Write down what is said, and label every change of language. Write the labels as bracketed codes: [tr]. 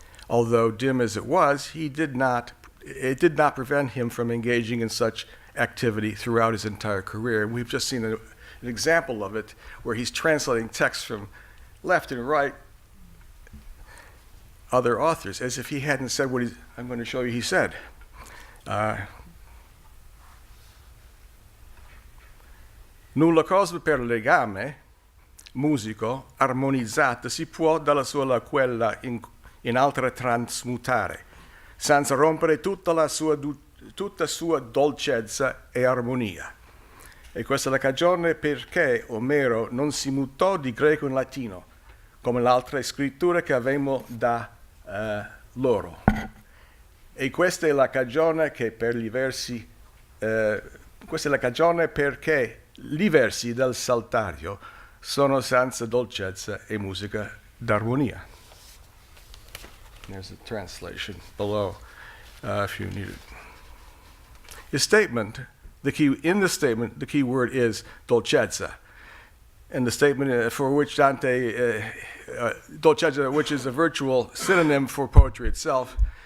[en] Although dim as it was, it did not prevent him from engaging in such activity throughout his entire career. And we've just seen an example of it where he's translating texts from left and right other authors, as if he hadn't said what I'm going to show you he said. [it] Nulla cosa per legame musico armonizzata si può dalla sola quella in altra trasmutare, senza rompere tutta sua dolcezza e armonia. E questa è la cagione perché Omero non si mutò di greco in latino, come l'altra scrittura che avevamo da loro. E questa è la cagione che questa è la cagione perché i versi del Saltario sono senza dolcezza e musica d'armonia. [en] There's a translation below if you need it. His statement, the key word is dolcezza. And the statement for which Dante, dolcezza, which is a virtual synonym for poetry itself.